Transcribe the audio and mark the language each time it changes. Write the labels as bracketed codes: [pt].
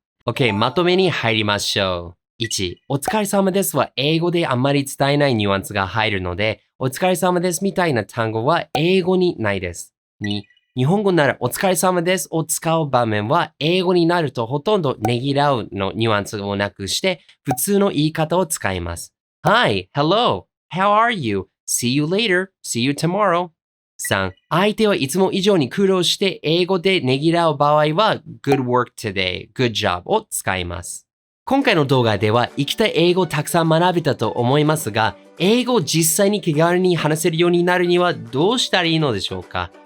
[ja] Okay, まとめに入りましょう。1、お疲れ様ですは英語であまり伝えないニュアンスが入るので、お疲れ様ですみたいな単語は英語にないです。 2、日本語ならお疲れ様ですを使う場面は英語になるとほとんどねぎらうのニュアンスをなくして普通の言い方を使います。 [en] Hi, hello, how are you? See you later, see you tomorrow. [ja] 3、相手はいつも以上に苦労して英語でねぎらう場合は [en] Good work today, good job [ja] を使います。今回の動画では生きた英語をたくさん学べたと思いますが、英語を実際に気軽に話せるようになるにはどうしたらいいのでしょうか？